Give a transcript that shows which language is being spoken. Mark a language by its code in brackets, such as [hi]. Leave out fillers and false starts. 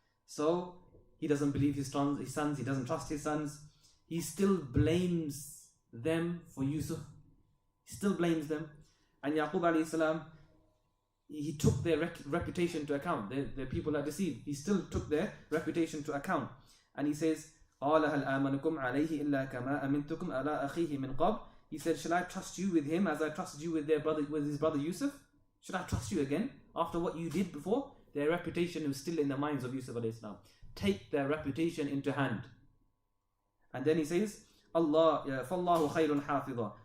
[en] So he doesn't believe his sons, he doesn't trust his sons. He still blames them for Yusuf. He still blames them. And Yaqub alayhi salam, he took their reputation to account. They're people that deceived. He still took their reputation to account. And he says, [ar] قال هل آمنكم عليه إلا كما أمنتكم على أخيه من قبل. [en] He said, shall I trust you with him as I trusted you with his brother Yusuf? Should I trust you again after what you did before? Their reputation was still in the minds of Yusuf alayhi salam. Take their reputation into hand. And then he says, Allah, [ar] فَاللَّهُ خَيْرٌ حَافِظًا.